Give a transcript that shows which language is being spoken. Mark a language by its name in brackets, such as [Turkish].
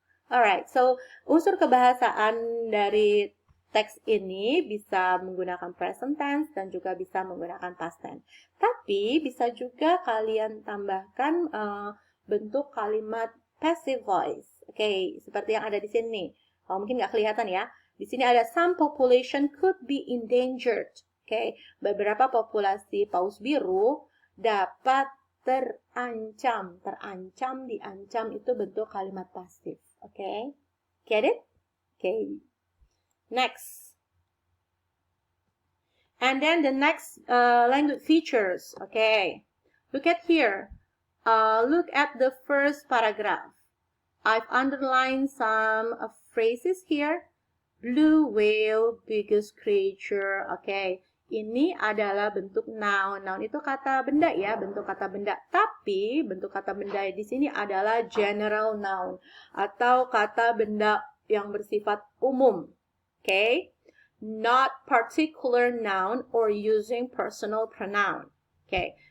[Indonesian] Alright, so unsur kebahasaan dari teks ini bisa menggunakan present tense dan juga bisa menggunakan past tense. Tapi bisa juga kalian tambahkan bentuk kalimat passive voice. Oke, seperti yang ada di sini. Mungkin nggak kelihatan ya. Di sini ada [English] some population could be endangered. [Indonesian] Oke, beberapa populasi paus biru dapat terancam. Terancam, diancam itu bentuk kalimat pasif. Oke, [English] get it? [Indonesian] Oke. Next. [English] And then the next language features. Okay. Look at here. Look at the first paragraph. I've underlined some phrases here. Blue whale, biggest creature. [Indonesian] Okay. Ini adalah bentuk noun. Noun itu kata benda ya, bentuk kata benda. Tapi bentuk kata benda di sini adalah general noun atau kata benda yang bersifat umum. Okay? [English] Not particular noun or using personal pronoun. Okay.